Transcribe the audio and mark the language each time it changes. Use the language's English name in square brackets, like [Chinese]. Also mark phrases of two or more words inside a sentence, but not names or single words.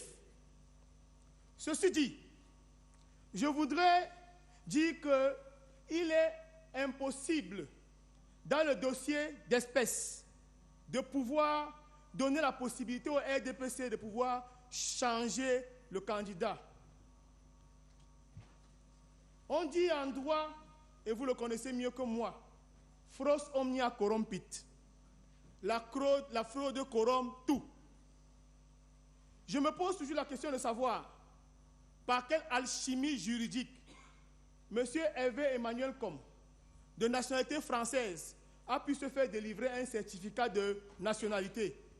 [French] Ceci dit, je voudrais dire qu'il est impossible, dans le dossier d'espèces, de pouvoir donner la possibilité au RDPC de pouvoir changer le candidat. On dit en droit, et vous le connaissez mieux que moi, [Latin] fros omnia corrompit. [French] La fraude corrompt tout. Je me pose toujours la question de savoir par quelle alchimie juridique M. Hervé Emmanuel Com, de nationalité française, a pu se faire délivrer un certificat de nationalité.